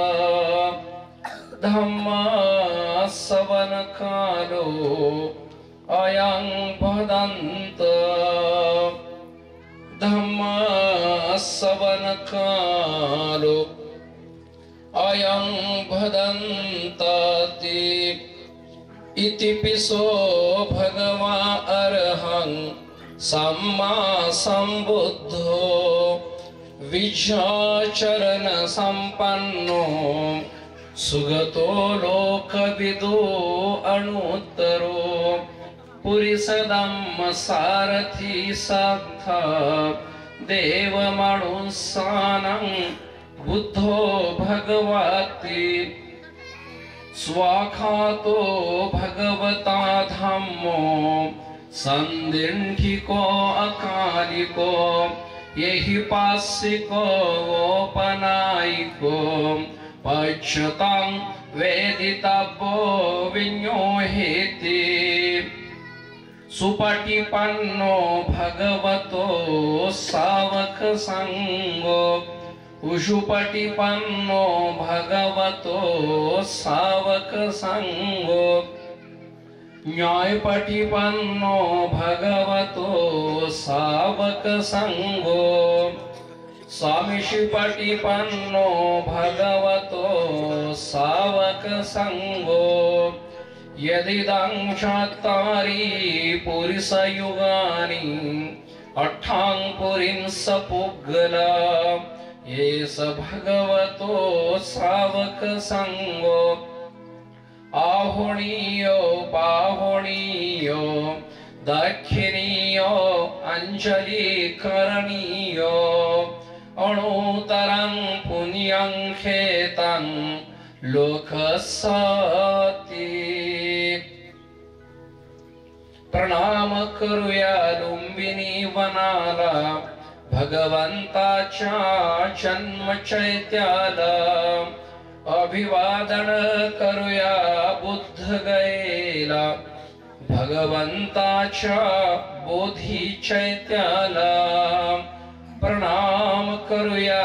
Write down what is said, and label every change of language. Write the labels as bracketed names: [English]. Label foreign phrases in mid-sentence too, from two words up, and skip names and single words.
[Pali] धम्मश्रवणकालो अयं भदन्त धम्मश्रवणकालो अयं भदन्ताति इति पिसो भगवा अरहं सम्मा सम्बुद्धो विज्ञाचरण संपन्नो सुगतो लोकविदो अनुत्तरो पुरीसदम्म सारथी साधा देव माणुसानं बुद्धो भगवती स्वाखातो भगवता धम्मो संदिंठिको अकालिको येहि पासिको ओपनायिको पश्यतां वेदितव्यो विज्ञोहेति सुपटिपन्नो भगवतो सावक संगो उषुपटिपन्नो भगवतो सावक संगो न्यायपटिपन्नो भगवतो सावक संगो स्वामीशिपटिपन्नो भगवतो सावक संगो यदिदं चत्वारि पुरुषयुगानि अट्ठां पुरिंस पुग्गला ये स भगवतो सावक संगो आहोणीयो पाहोणीयो दक्षिणीयो अंजलि करणीयो अणुतरं पुण्यं खेतं लोकसति [Marathi] प्रणाम करूया लुंबिनी वनाला भगवंताच्या जन्म चैत्याला अभिवादन करूया बुद्ध गयेला भगवंताच्या बोधी चैत्याला प्रणाम करूया